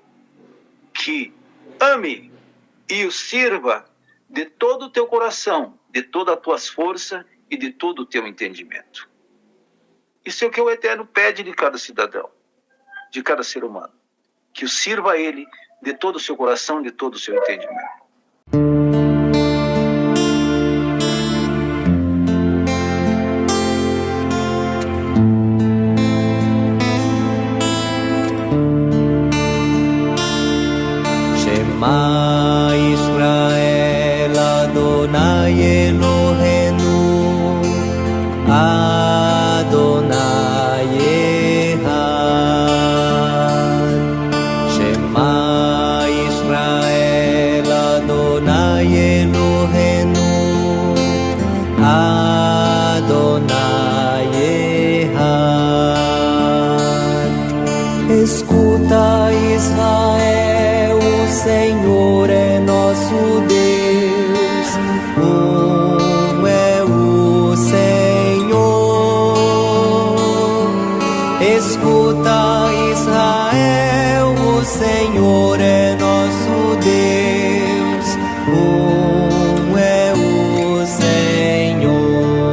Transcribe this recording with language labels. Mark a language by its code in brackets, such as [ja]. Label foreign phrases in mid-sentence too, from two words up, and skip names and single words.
[pt] Que ame e o sirva de todo o teu coração, de todas as tuas forças e de todo o teu entendimento. Isso é o que o Eterno pede de cada cidadão, de cada ser humano. Que o sirva a Ele de todo o seu coração, de todo o seu entendimento. [he] שמע ישראל אדוני אלוהינו אדוני אחד. שמע ישראל אדוני אלוהינו אדוני אחד. [pt] Escuta, Israel, o Senhor é nosso Deus, é o Senhor. Escuta, Israel, o Senhor é nosso Deus, é o Senhor.